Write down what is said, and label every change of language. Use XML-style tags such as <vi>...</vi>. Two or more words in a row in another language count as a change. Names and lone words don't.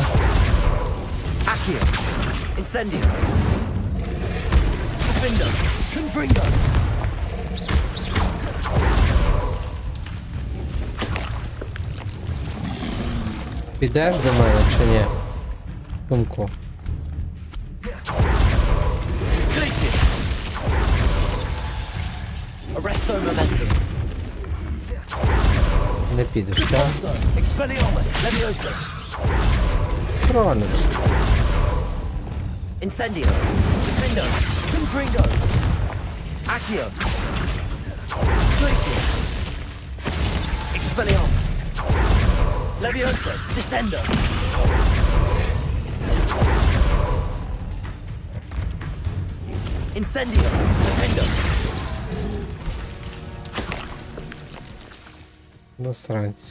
<la>Accio, Incendio, Defendo, Confringo.</la> <uk>Підеш до мене чи ні? Сумку.</uk> <la>Glacius. Arresto Momentum.</la> <uk>Не підеш, так?</uk> <la>Expelliarmus, Levioso.</la> <uk>Тронеш.</uk> <la>Incendio, Defendo, Confringo, Accio, Glacius, Expelliarmus, Levioso, Descendo. Incendio, Defendo.</la> <uk>Насранці.</uk>